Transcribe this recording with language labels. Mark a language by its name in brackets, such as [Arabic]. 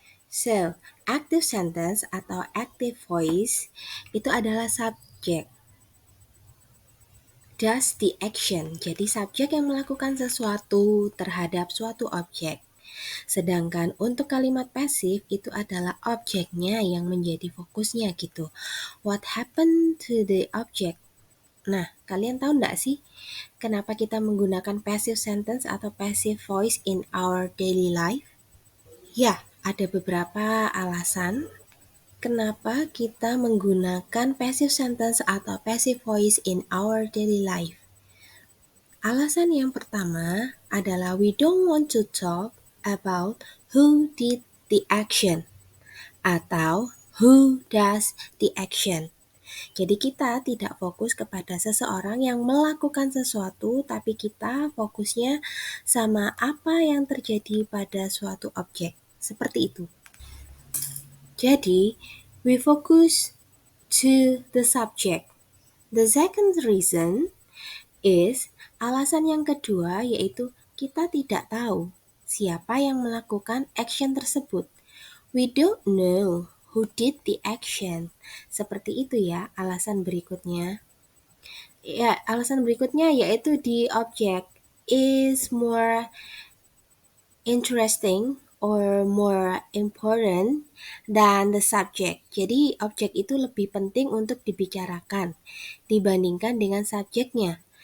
[English] So, active sentence atau active voice [Indonesian] itu adalah subjek [English] does the action. [Indonesian] Jadi subjek yang melakukan sesuatu terhadap suatu objek. Sedangkan untuk kalimat pasif itu adalah objeknya yang menjadi fokusnya gitu. [English] What happened to the object? [Indonesian] Nah, kalian tahu nggak sih kenapa kita menggunakan passive sentence atau passive voice [English] in our daily life? [Indonesian] Ya, ada beberapa alasan kenapa kita menggunakan passive sentence atau passive voice [English] in our daily life. [Indonesian] Alasan yang pertama adalah [English] we don't want to talk about who did the action atau who does the action. [Indonesian] Jadi kita tidak fokus kepada seseorang yang melakukan sesuatu, tapi kita fokusnya sama apa yang terjadi pada suatu objek. Seperti itu. [English] Jadi, we focus to the subject. The second reason is [Indonesian] alasan yang kedua yaitu kita tidak tahu siapa yang melakukan action tersebut. [English] We don't know who did the action. [Indonesian] Seperti itu ya alasan berikutnya. Ya, alasan berikutnya yaitu [English] the object is more interesting or more important than the subject. [Indonesian] Jadi objek itu lebih penting untuk dibicarakan dibandingkan dengan subjeknya.